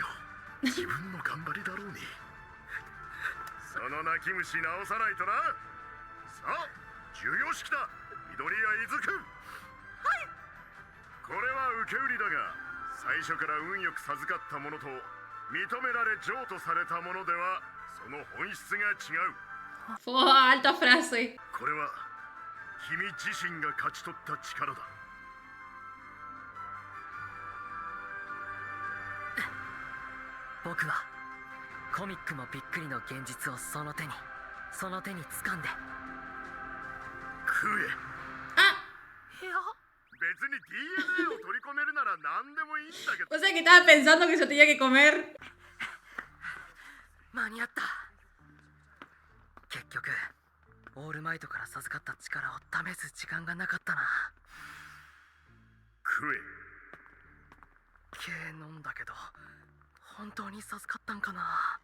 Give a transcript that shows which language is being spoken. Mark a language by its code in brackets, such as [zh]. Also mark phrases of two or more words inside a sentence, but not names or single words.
[ja] 自分の頑張りだろうに。その泣き虫直さないとな。さあ授業式だ緑谷伊豆くん。これは受け売りだが最初から運よく授かったものと認められ譲渡されたものではその本質が違う。 [es] Fue alta frase. [ja] これは君自身が勝ち取った力だ。僕はコミックもびっくりの現実をその手に掴んで食え。 Ah, いや別に DNA を取り込めるなら何でもいいんだけど。 [es] o sea que estaba pensando que se tenía que comer. [ja] 間に合った。結局オールマイトから授かった力を試す時間がなかったな。食え。系飲んだけど本当に授かったんかな。